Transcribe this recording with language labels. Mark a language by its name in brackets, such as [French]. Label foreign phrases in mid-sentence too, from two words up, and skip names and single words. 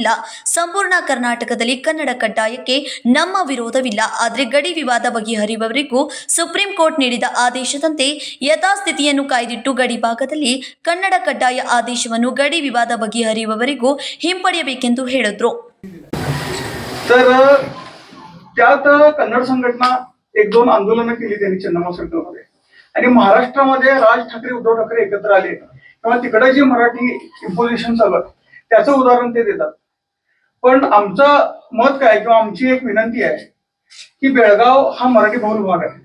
[Kannada] ಸಂಪೂರ್ಣ ಕರ್ನಾಟಕದಲ್ಲಿ ಕನ್ನಡ ಕಡ್ಡಾಯಕ್ಕೆ ನಮ್ಮ ವಿರೋಧವಿಲ್ಲ. ಆದರೆ ಗಡಿ ವಿವಾದ ಬಗೆಹರಿಯುವವರೆಗೂ ಸುಪ್ರೀಂ ಕೋರ್ಟ್ ನೀಡಿದ ಆದೇಶದಂತೆ ಯಥಾಸ್ಥಿತಿಯನ್ನು ಕಾಯ್ದಿಟ್ಟು ಗಡಿ ಭಾಗದಲ್ಲಿ ಕನ್ನಡ ಕಡ್ಡಾಯ ಆದೇಶವನ್ನು ಗಡಿ ವಿವಾದ ಬಗೆಹರಿಯುವವರೆಗೂ ಹಿಂಪಡೆಯಬೇಕೆಂದು ಹೇಳಿದ್ರು. [Marathi] तर त्यात कन्नड संघटना 1-2 आंदोलनं केली त्यांनी चन्नम्मा सर्कलमध्ये आणि महाराष्ट्रामध्ये राज ठाकरे उद्धव ठाकरे एकत्र आले तेव्हा तिकडे जे मराठी इम्पोजिशन चालू आहे त्याचं उदाहरण ते देतात. पण आमचं मत काय किंवा आमची एक विनंती आहे की बेळगाव हा मराठी बहुल भाग आहे.